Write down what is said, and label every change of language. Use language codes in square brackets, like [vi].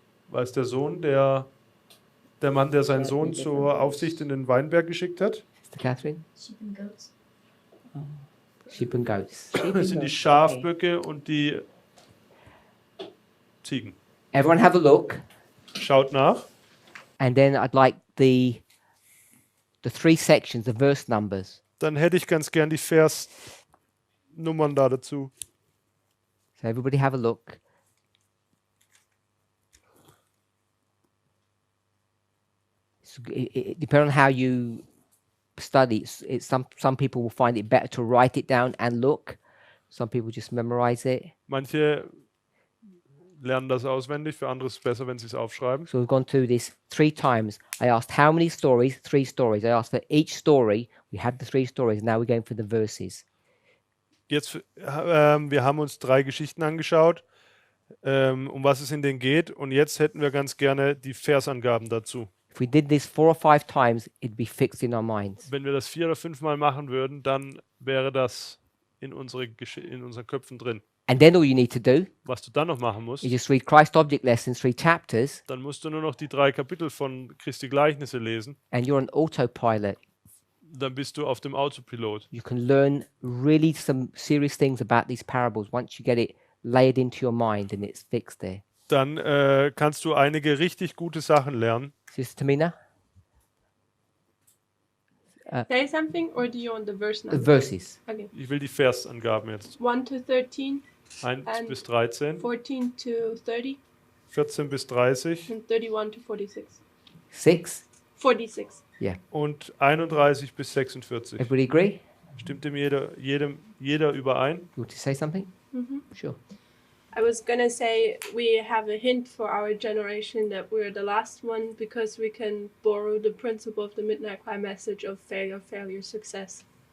[de] War es der Sohn, der Mann, der seinen Sohn zur Aufsicht in den Weinberg geschickt hat? [en] Sister Catherine? Sheep and goats. Sheep and goats. [de] Das sind die Schafböcke und die Ziegen. [en] Everyone have a look. [de] Schaut nach. [en] And then I'd like the 3 sections, the verse numbers. [de] Dann hätte ich ganz gern die Versnummern da dazu. [en] So everybody have a look. Depending on how you study, some people will find it better to write it down and look. Some people just memorize it. [de] Manche lernen das auswendig, für andere ist es besser, wenn sie es aufschreiben. [en] So we've gone through this 3 times. I asked how many stories? 3 stories. I asked for each story. We had the 3 stories. Now we're going for the verses. [de] Jetzt, wir haben uns 3 Geschichten angeschaut, um was es in denen geht. Und jetzt hätten wir ganz gerne die Versangaben dazu. [en] If we did this 4 or 5 times, it'd be fixed in our minds. [de] Wenn wir das 4 oder 5 Mal machen würden, dann wäre das in unseren Köpfen drin. [en] And then all you need to do [de] Was du dann noch machen musst, [en] is just read Christ Object Lessons, 3 chapters, [de] dann musst du nur noch die 3 Kapitel von Christi Gleichnisse lesen. [en] and you're on autopilot. [de] Dann bist du auf dem Autopilot. [en] You can learn really some serious things about these parables once you get it layered into your mind and it's fixed there. [de] Dann kannst du einige richtig gute Sachen lernen. [en] Sister Tamina? Say something, or do you want the verse The number? verses. Okay. [de] Ich will die Versangaben jetzt. [en] 1 to 13, 1 And- [de] bis 13, [en] 14 to 30, [de] 14 bis 30 [en] and 31 to 46. 6? 46. [de] und 31 bis 46. [en] Everybody agree? [de] Stimmt dem jeder überein? [en] You want to say something? Sure. I was gonna say we have a hint for our generation that we're the last one because we can borrow the principle of the Midnight Cry message of failure, failure, success.